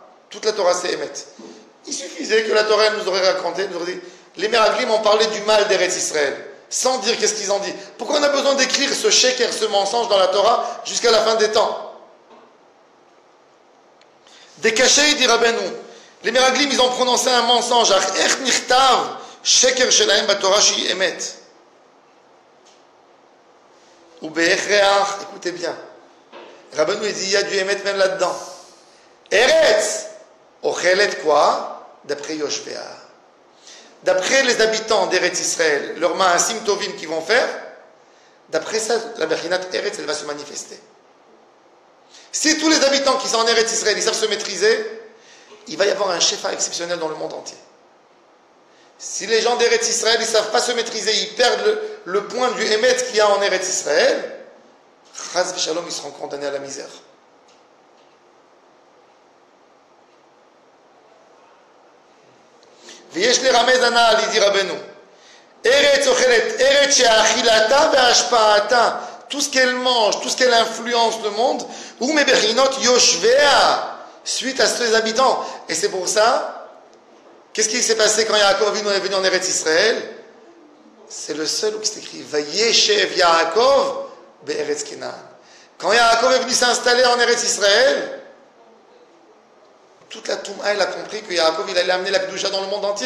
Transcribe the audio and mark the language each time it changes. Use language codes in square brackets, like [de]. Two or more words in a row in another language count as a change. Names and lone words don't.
[fr] Toute la Torah, c'est Emet. Il suffisait que la Torah elle nous aurait raconté, nous aurait dit, les Meraglim ont parlé du mal d'Eretz Israël, sans dire qu'est-ce qu'ils ont dit. Pourquoi on a besoin d'écrire ce sheker, ce mensonge dans la Torah jusqu'à la fin des temps? Des cachets, dit Rabbeinu. Les Meraglim, ils ont prononcé un mensonge. [he] שקר שאין בתורה שהיא אמת. ובהכרח, [fr] écoutez bien. Rabbeinu, il dit, il y a du emet même là-dedans. [he] ארץ אוכלת [fr] quoi? D'après Yoshvea. D'après les habitants d'Eretz Israël, leur [he] מעשים טובים [fr] qu'ils vont faire, d'après ça, la [he] בחינת ארץ, [fr] elle va se manifester. Si tous les habitants qui sont en Eretz Israël, ils savent se maîtriser, il va y avoir un shefa exceptionnel dans le monde entier. Si les gens d'Eretz Israël, ils ne savent pas se maîtriser, ils perdent le point du Emet qu'il y a en Eretz Israël, [he] חס ושלום, [fr] ils seront condamnés à la misère. [he] ויש לרמז הנ"ל, dit רבנו, ארץ אוכלת, ארץ שאכילתה והשפעתה, [fr] tout ce qu'elle mange, tout ce qu'elle influence le monde, ou [he] מבחינות יושביה, [fr] suite à ses habitants. Et c'est pour ça, qu'est-ce qui s'est passé quand Yaakov est venu en Eretz Israël? C'est le seul où c'est écrit [he] וישב יעקב בארץ כנען. [fr] Quand Yaakov est venu s'installer en Eretz Israël, toute la Touma, elle a compris que Yaakov, il allait amener la Kedusha dans le monde entier.